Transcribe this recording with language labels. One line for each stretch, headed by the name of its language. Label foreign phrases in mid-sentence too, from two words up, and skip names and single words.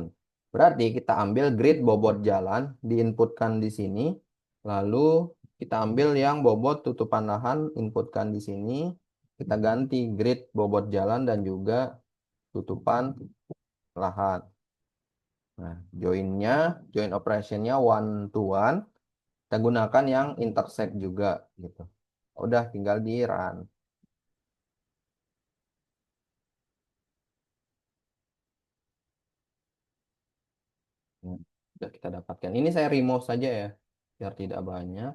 Indonesian: Berarti kita ambil grid bobot jalan, diinputkan di sini. Lalu kita ambil yang bobot tutupan lahan, inputkan di sini. Kita ganti grid bobot jalan dan juga tutupan lahan. Nah,
English: join operationnya one to one.
Indonesian: Kita gunakan yang intersect juga gitu. Udah tinggal di run. Nah, udah kita dapatkan. Ini saya remove saja ya, biar tidak banyak.